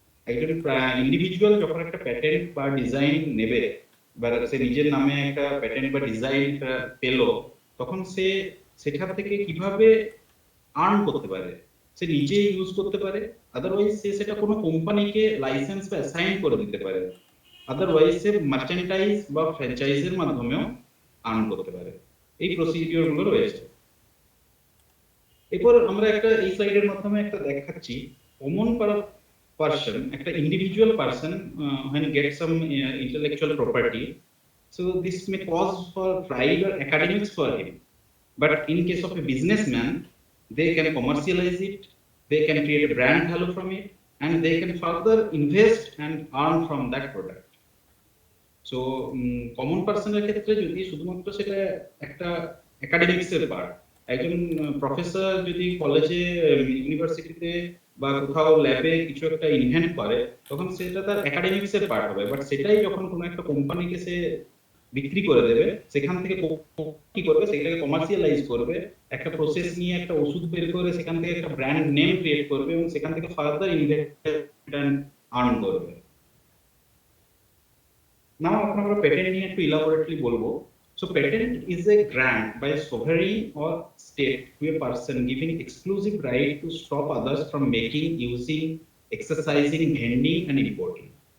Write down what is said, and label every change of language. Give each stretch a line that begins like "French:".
Bangla: একজন ইন্ডিভিজুয়াল যখন একটা প্যাটেন্ট বা ডিজাইন নেবে, বা সে নিজের নামে একটা প্যাটেন্ট বা ডিজাইন পেলো, তখন সে সেখান থেকে কিভাবে আর্ন করতে পারে, সে নিজে ইউজ করতে পারে। আদারওয়াইজ সে সেটা কোনো কোম্পানিকে লাইসেন্স বা অ্যাসাইন করে দিতে পারে। আদারওয়াইজ সে মার্চেন্টাইজ বা ফ্র্যাঞ্চাইজের মাধ্যমেও আর্ন করতে পারে। এই প্রসিডিওর গুলো রয়েছে। এরপর আমরা একটা এই স্লাইডের মাধ্যমে একটা দেখাচ্ছি কমন
English: person, একটা individual person when get some intellectual property, so this may cause for pride or academics for him, but in case of a businessman, they can commercialize it, they can create a brand value from it, and they can further invest and earn from that product.
Bangla: So common person এর ক্ষেত্রে যদি শুধুমাত্র সেটা একটা academics এর part, একজন professor যদি কলেজে ইউনিভার্সিটিতে বা কোথাও ল্যাবে কিছু একটা ইনভেন্ট করে, তখন সেটা তার একাডেমিক্স এর পার্ট হবে। বাট সেটাই যখন কোনো একটা কোম্পানিকে সে বিক্রি করে দেবে, সেখান থেকে কি করবে, সেটাকে কমার্শিয়ালাইজ করবে, একটা প্রসেস নিয়ে একটা ওষুধ বের করে সেখান থেকে একটা ব্র্যান্ড নেম ক্রিয়েট করবে এবং সেখান থেকে ফার্দার ইনভেস্টমেন্ট আর্ন করবে। নাও এখন আমরা প্যাটেন্ট নিয়ে একটু ইলাবোরেটলি বলবো।
English: So patent is a grant by a sovereign or state to a person giving exclusive right to stop others from making, using, exercising, vending and importing.